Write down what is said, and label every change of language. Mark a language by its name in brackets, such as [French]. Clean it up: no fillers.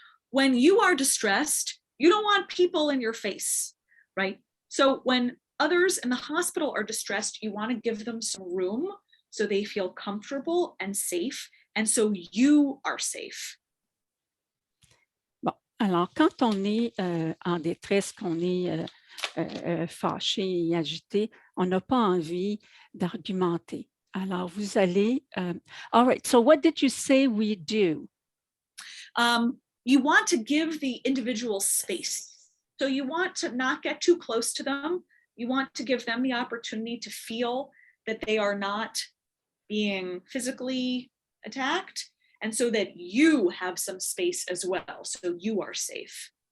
[English] When you are distressed, you don't want people in your face, right? So when others in the hospital are distressed, you want to give them some room so they feel comfortable and safe, and so you are safe. [French] Bon, alors quand on est en détresse, qu'on est fâché et agité, on n'a pas envie d'argumenter. Alors, vous allez... [English] all right, so what did you say we do? You want to give the individual space. So you want to not get too close to them. You want to give them the opportunity to feel that they are not being physically attacked, and so that you have some space as well, so you are safe.